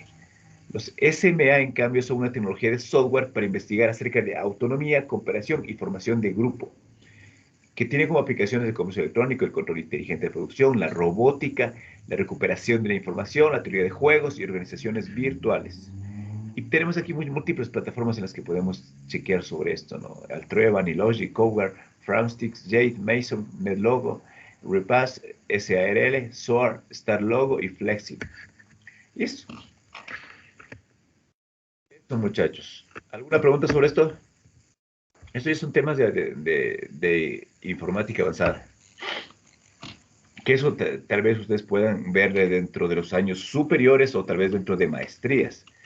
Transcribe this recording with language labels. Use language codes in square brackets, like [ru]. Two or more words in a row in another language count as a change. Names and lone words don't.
[es] Los SMA, en cambio, son una tecnología de software para investigar acerca de autonomía, cooperación y formación de grupo, que tiene como aplicaciones el comercio electrónico, el control inteligente de producción, la robótica, la recuperación de la información, la teoría de juegos y organizaciones virtuales. Y tenemos aquí múltiples plataformas en las que podemos chequear sobre esto, ¿no? Altrueva, Nilogic, Coware, Framstix, Jade, Mason, NetLogo, Repass, SARL, SOAR, StarLogo y Flexi. Y eso. Eso, muchachos. ¿Alguna pregunta sobre esto? Estos ya son temas de informática avanzada. Que eso tal vez ustedes puedan ver dentro de los años superiores o tal vez dentro de maestrías.